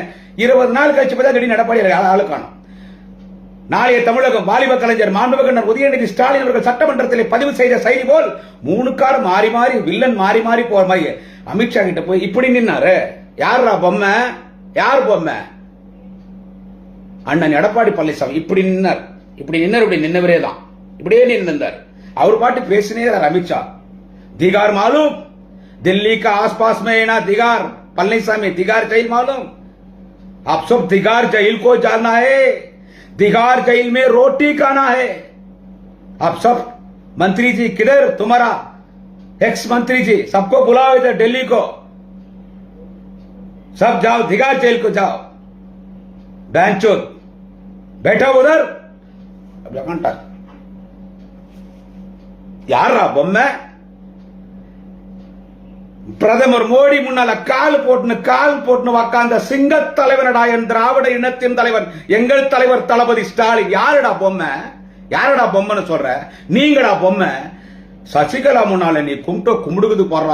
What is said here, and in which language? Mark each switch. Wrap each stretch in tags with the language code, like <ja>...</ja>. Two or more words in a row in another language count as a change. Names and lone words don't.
<ta>20 நாள் கழிச்சு பார்த்தா எடப்பாடி ஆளு காணும். நாளைய தமிழகம் வாலிப கலைஞர் மாண்புமிகு உதயநிதி ஸ்டாலின் அவர்கள் சட்டமன்றத்தில் பதிவு செய்த செய்தி போல் 3 கார் மாறி வில்லன் மாறி போற மாதிரி அமித்ஷா கிட்ட போய் இப்படி நின்னாரு. யாரா பொம்மை? யார் பொம்மை? அண்ணன் எடப்பாடி பழனிசாமி இப்படி நின்னார். இப்படி நின்னவரே தான், இப்படியே நின்றார். அவர் பாட்டு பேசினே அமித்ஷா.</ta> <hi>दिगार मालूम? दिल्ली का आसपास में है ना दिगार, पलनीसामी दिगार जेल मालूम? आप सब दिगार जेल को जानना है। दिगार जेल में रोटी खाना है। आप सब मंत्री जी किधर? तुम्हारा एक्स मंत्री जी सबको बुलाओ इधर दिल्ली को, सब जाओ दिगार जेल को जाओ। बैंचोद बैठा उधर यार பொம்மை.</hi> <ta>பிரதமர் மோடி முன்னால கால் போட்டு உட்கார்ந்த சிங்க தலைவனடா, என் திராவிட இனத்தின் தலைவன், எங்கள் தலைவர் தளபதி ஸ்டாலின். யாருடா பொம்மைன்னு சொல்ற? நீங்கடா பொம்மை. சசிகலா முன்னால நீ கும்பிடுக்குது போடுறா.</ta>